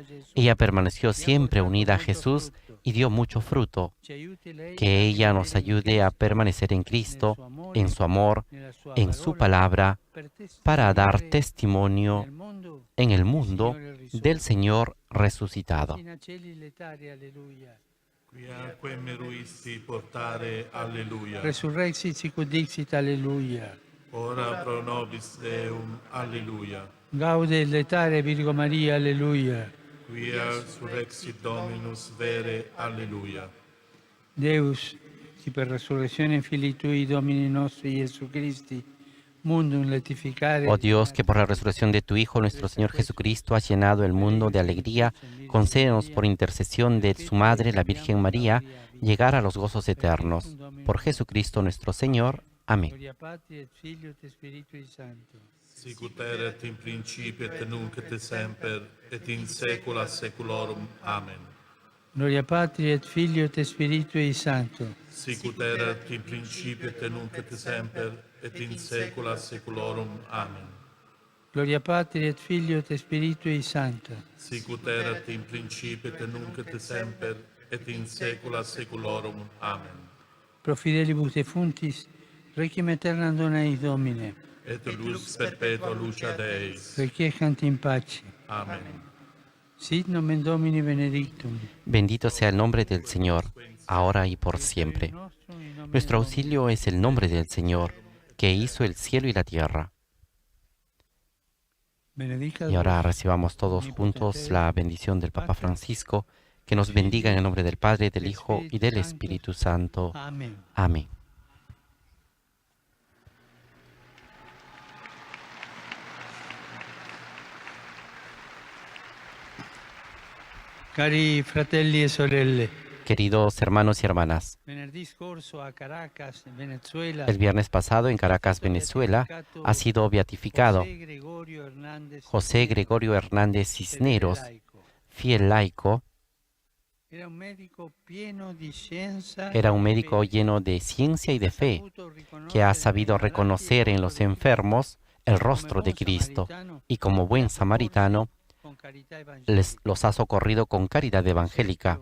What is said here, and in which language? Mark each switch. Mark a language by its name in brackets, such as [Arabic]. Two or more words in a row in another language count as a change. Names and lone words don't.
[Spanish] Ella permaneció siempre unida a Jesús y dio mucho fruto. Que ella nos ayude a permanecer en Cristo, en su amor, en su palabra, para dar testimonio en el mundo del Señor resucitado. [Latin] Quiaque meruisti portare, alleluia. Resurrexit sicut dixit, alleluia. Ora pro nobis Deum, alleluia. Gaude et letare Virgo Maria, alleluia. Quia surrexit Dominus vere, alleluia. Deus, qui per resurrezione Filii Tui, Domini nostri Iesu Christi, mundum letificare. [Spanish] Oh Dios, que por la resurrección de tu Hijo, nuestro Señor Jesucristo, has llenado el mundo de alegría, concédenos por intercesión de su Madre, la Virgen María, llegar a los gozos eternos. Por Jesucristo nuestro Señor. Amén. [Latin] Gloria Patri et Filio et Spiritui Sancto. Sicut erat in principio et nunc et semper, et in saecula saeculorum. Amen. Gloria Patri et Filio et Spiritui Sancto. Sicut erat in principio et nunc et semper, et in saecula saeculorum. Amen. Gloria Patri et Filio et Spiritui Sancto. Sicut erat in principio et nunc et semper, et in saecula saeculorum. Amen. Pro fidelibus defunctis, requiem aeternam dona eis Domine. Et lux perpetua lucia Deis. Requiescant in pace. Amen. Sit nomen Domini benedictum. [Spanish] Bendito sea el nombre del Señor, ahora y por siempre. Nuestro auxilio es el nombre del Señor, que hizo el cielo y la tierra. Y ahora recibamos todos juntos la bendición del Papa Francisco, que nos bendiga en el nombre del Padre, del Hijo y del Espíritu Santo. Amén. Amén. [Italian] Cari fratelli e sorelle, [Spanish] Queridos hermanos y hermanas, [Italian] venerdì scorso a Caracas, Venezuela, [Spanish] el viernes pasado en Caracas, Venezuela, ha sido beatificado José Gregorio Hernández Cisneros, fiel laico. Era un médico lleno de ciencia y de fe, que ha sabido reconocer en los enfermos el rostro de Cristo y como buen samaritano los ha socorrido con caridad evangélica.